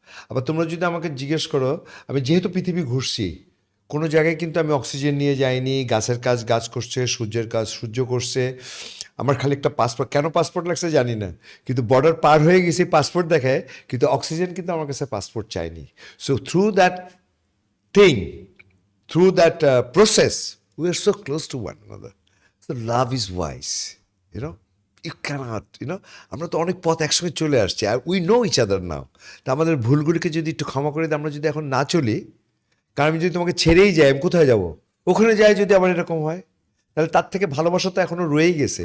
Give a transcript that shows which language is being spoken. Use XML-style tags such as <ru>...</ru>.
<bn>আবার তোমরা যদি আমাকে জিজ্ঞেস করো, আমি যেহেতু পৃথিবী ঘুরছি, কোনো জায়গায় কিন্তু আমি অক্সিজেন নিয়ে যাইনি। গাছের কাজ গাছ করছে, সূর্যের কাজ সূর্য করছে। আমার খালি একটা পাসপোর্ট, কেন পাসপোর্ট লাগছে জানি না, কিন্তু বর্ডার পার হয়ে গেছি পাসপোর্ট দেখায়, কিন্তু অক্সিজেন কিন্তু আমার কাছে পাসপোর্ট চাইনি।</bn> <en>So through that thing, through that process, we are so close to one another. So love is wise, you know. You cannot, you know,</en> <bn>আমরা তো অনেক পথ একসঙ্গে চলে আসছি, আর</bn> <en>We know each other now.</en> <bn>তা আমাদের ভুলগুলিকে যদি একটু ক্ষমা করে দিই, আমরা যদি এখন না চলি, কারণ আমি যদি তোমাকে ছেড়েই যাই, আমি কোথায় যাব? ওখানে যাই যদি আমার এরকম হয়, তাহলে তার থেকে ভালোবাসা তো এখনো রয়েই গেছে।</bn>